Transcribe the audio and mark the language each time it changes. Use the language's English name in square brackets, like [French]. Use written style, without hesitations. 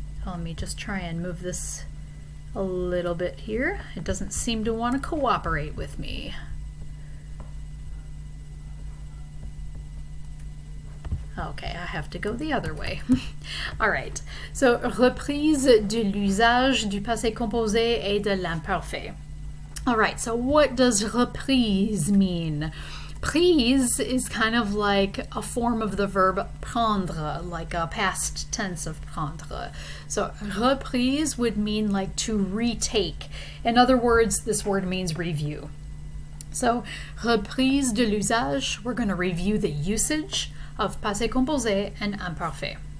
[English] Let me just try and move this a little bit here. It doesn't seem to want to cooperate with me. Okay, I have to go the other way. All right, so [French] reprise de l'usage du passé composé et de l'imparfait. [English] All right, so what does reprise mean? Prise is kind of like a form of the verb prendre, like a past tense of prendre. So reprise would mean like to retake. In other words, this word means review. So [French] reprise de l'usage, [English] we're going to review the usage of passé composé and imparfait.